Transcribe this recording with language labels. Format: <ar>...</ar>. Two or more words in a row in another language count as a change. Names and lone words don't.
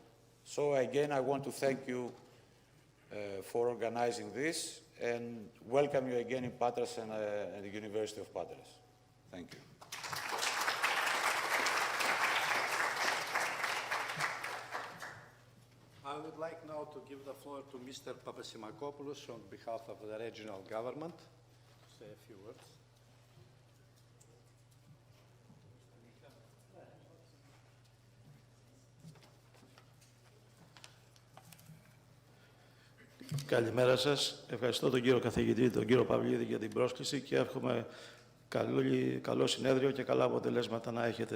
<en>So again, I want to thank you for organizing this and welcome you again in Patras and the University of Patras. Thank you. I would like now to give the floor to Mr. Papasimakopoulos on behalf of the regional government to say a few words.</en> <el>Καλημέρα σας. Ευχαριστώ τον κύριο καθηγητή, τον κύριο Παυλίδη για την πρόσκληση και εύχομαι καλό συνέδριο και καλά αποτελέσματα να έχετε.</el>